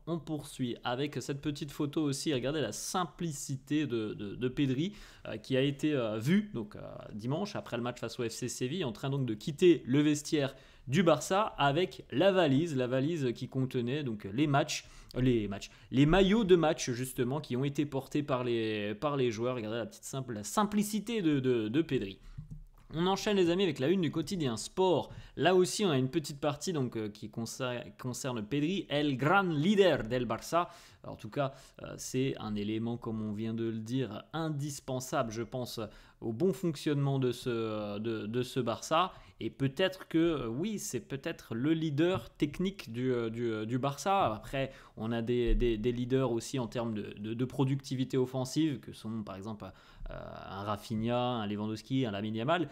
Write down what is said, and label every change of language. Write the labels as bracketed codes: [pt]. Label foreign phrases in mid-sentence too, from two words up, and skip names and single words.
[fr] On poursuit avec cette petite photo aussi, regardez la simplicité de Pedri qui a été vu dimanche après le match face au FC Séville, en train donc de quitter le vestiaire du Barça avec la valise qui contenait donc les maillots de match justement qui ont été portés par les joueurs. Regardez la simplicité de Pedri. On enchaîne les amis avec la une du quotidien Sport. Là aussi on a une petite partie qui concerne Pedri, [es] el gran líder del Barça. [fr] Alors, en tout cas c'est un élément, comme on vient de le dire, indispensable je pense au bon fonctionnement de ce Barça. Et peut-être que oui, c'est peut-être le leader technique du Barça. Après on a des leaders aussi en termes de productivité offensive que sont par exemple un Rafinha, un Lewandowski, un Lamine Yamal.